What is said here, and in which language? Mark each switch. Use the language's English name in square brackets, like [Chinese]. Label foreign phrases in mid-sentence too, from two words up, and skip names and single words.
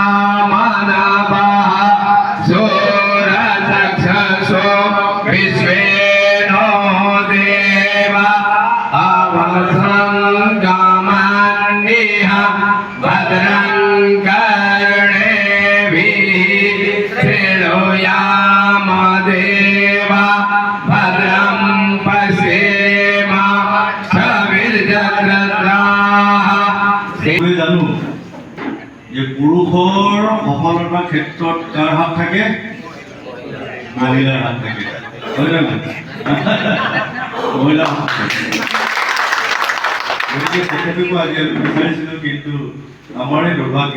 [Sanskrit] विश्वेनो देवा अवसंगमन्निः भद्रं कर्णेभिः शृणुयाम देवा भद्रं पश्येम सविर्जत्राः। [Assamese] আমি জানো যে পুৰুষৰ সফলতাৰ ক্ষেত্ৰত কাৰ হাত থাকে, মহিলাৰ হাত থাকে, হয় নে নহয়? মহিলাৰ হাত থাকে। গতিকে তেখেতকো আজি আমি বিচাৰিছিলোঁ, কিন্তু আমাৰে দুৰ্ভাগ্য।